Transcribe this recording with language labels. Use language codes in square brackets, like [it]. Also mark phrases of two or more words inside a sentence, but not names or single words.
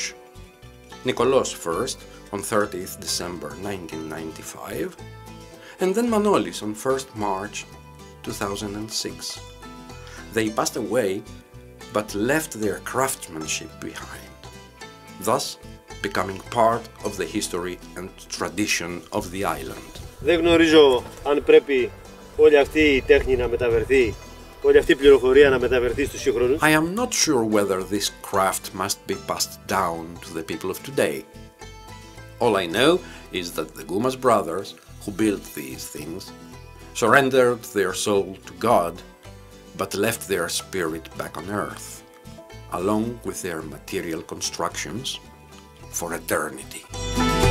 [en] Nikolos first on 30th December 1995, and then Manolis on 1st March 2006. They passed away, but left their craftsmanship behind, thus becoming part of the history and tradition of the island. [el] Δεν γνωρίζω αν πρέπει όλη αυτή η τέχνη να μεταφερθεί, όλη αυτή η πληροφορία να μεταφερθεί στους σύγχρονους. [en] I am not sure whether this craft must be passed down to the people of today. All I know is that the Goumas brothers, who built these things, surrendered their soul to God, but left their spirit back on earth, along with their material constructions, for eternity.